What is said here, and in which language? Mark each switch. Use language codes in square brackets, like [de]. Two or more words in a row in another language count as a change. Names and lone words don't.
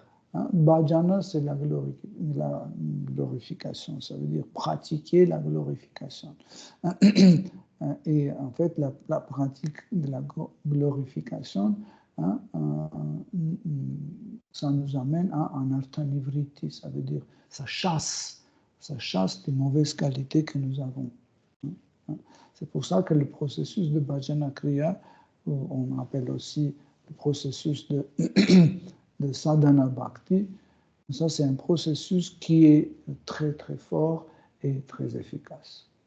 [fr] Bhajana, c'est la glorification. Ça veut dire pratiquer la glorification. Et en fait, la pratique de la glorification, ça nous amène à un artha-nivriti, ça veut dire ça chasse les mauvaises qualités que nous avons. C'est pour ça que le processus de [sa] Bhajana Kriya, [fr] on appelle aussi le processus de [sa] sadhana bhakti, [fr] ça c'est un processus qui est très très fort et très efficace.